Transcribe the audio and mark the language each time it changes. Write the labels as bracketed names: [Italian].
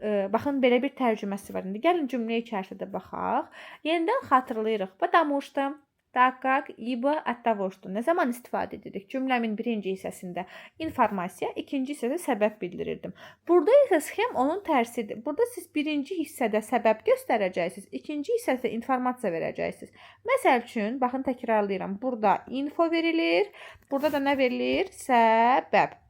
[Azerbaijani] Baxın, belə bir tərcüməsi var. İndi gəlin cümlə içərisində baxaq. Yenidən xatırlayırıq. [Russian] Потому что, так как, ибо, от того что. [Azerbaijani] Nə zaman istifadə edirik? Cümləmin birinci hissəsində informasiya, ikinci hissədə səbəb bildirirdim. Burada isə sxem onun tərsidir. Burada siz birinci hissədə səbəb göstərəcəksiniz, ikinci hissədə informasiya verəcəksiniz. Məsəl üçün, baxın təkrarlayıram. Burada info verilir, burada da nə verilir? Səbəb.